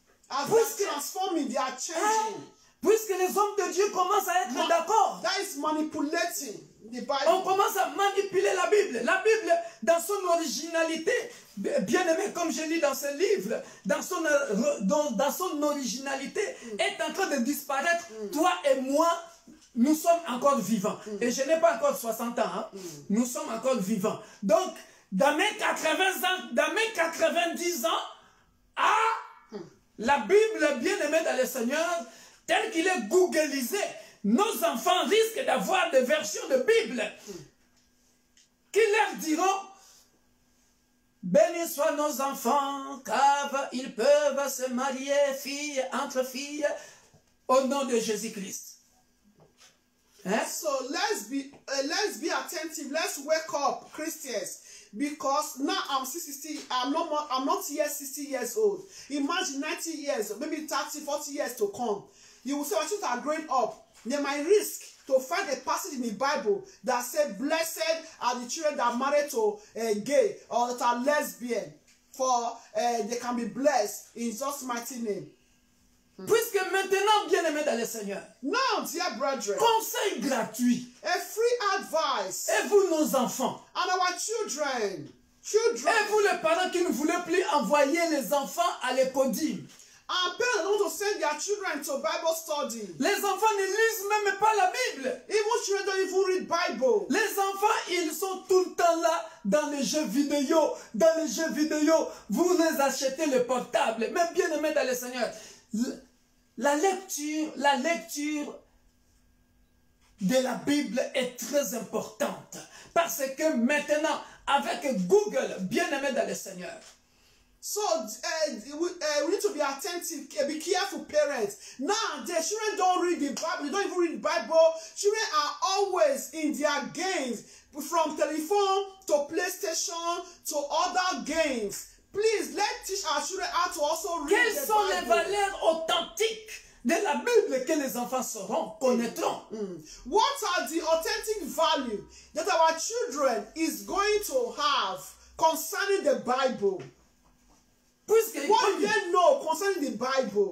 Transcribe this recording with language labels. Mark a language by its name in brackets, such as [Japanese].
[English] As they are transforming, they are changing. [French] Puisque les hommes de Dieu commencent à être d'accord. [English] That is manipulating the Bible. [French] On commence à manipuler la Bible. La Bible, dans son originalité, bien aimé, comme je lis dans ce livre, dans son originalité, est en train de disparaître. Toi et moi, nous sommes encore vivants. Et je n'ai pas encore 60 ans. Hein. Nous sommes encore vivants. Donc, dans mes 80 ans, dans mes 90 ans, la Bible, bien aimée dans le Seigneur, tel qu'il est googlisé, nos enfants risquent d'avoir des versions de Bible qui leur diront bénis soient nos enfants car ils peuvent se marier filles entre filles au nom de Jésus-Christ. Hein? [English] So let's be attentive. Let's wake up, Christians. Because now I'm not yet 60 years old. Imagine 90 years, maybe 30, 40 years to come. You will say, my children are growing up. They might risk to find a passage in the Bible that says, blessed are the children that are married to a gay or that are lesbian, for they can be blessed in Jesus' mighty name. [French] Puisque maintenant, bien-aimés dans le Seigneur, [English] Now, dear brethren, [French] conseil gratuit, [English] a free advice, [French] et vous nos enfants, [English] and our children, Children, [French] Et vous les parents qui ne voulez plus envoyer les enfants à l'écodime. [English] and parents don't want to send their children to Bible study. [French] Les enfants ne lisent même pas la Bible. Even children don't even read Bible. Les enfants, ils sont tout le temps là dans les jeux vidéo. Dans les jeux vidéo, vous les achetez le portable. Même bien aimé dans le Seigneur. La lecture de la Bible est très importante. Parce que maintenant, avec Google, bien aimé dans le Seigneur, [English] So we need to be attentive, be careful, parents. Now, the children don't read the Bible, they don't even read the Bible. Children are always in their games, from telephone to PlayStation to other games. Please, let's teach our children how to also read [French] quelles [English] the [French] sont les [English] Bible. [French] valeurs authentiques de la Bible que les enfants sauront, connaîtront? [English] What are the authentic value that our children is going to have concerning the Bible? [French] Puisque, [English] What do they know concerning the Bible?